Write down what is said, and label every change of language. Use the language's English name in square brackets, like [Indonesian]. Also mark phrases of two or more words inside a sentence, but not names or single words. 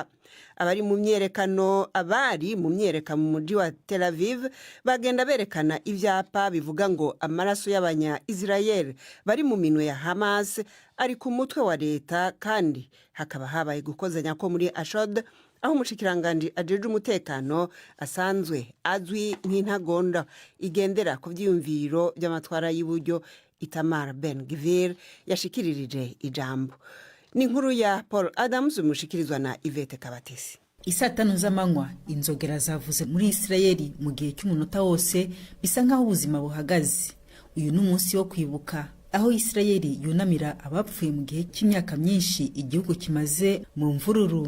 [Rundi] Abari mu myerekano mu mujyi wa Tel Aviv bagenda berekana ivyapa bivuga ngo amaraso y'abanya Israel bari mu minwe ya Hamas ari ku mutwe wa leta, kandi hakaba habaye gukozanya ko muri Ashod aho umushikiranganje ajeje umutekano asanzwe azwi nk'intagonda igendera ku vyiyumviro by'amatwara y'uburyo Itamar Ben-Gvir yashikiririje ijambo. Ni nkuru ya Paul Adams umushikirizwa na Yvette Kabatesi. Isaa 5 z'amanywa inzogera zavuze muri Isirayeli mu gihe cy'umunota wose, bisa nk'aho ubuzima buhagaze. Uyu ni umunsi wo kwibuka, aho Isirayeli yunamira abapfuye mu gihe cy'imyaka myinshi igihugu kimaze mu mvururu.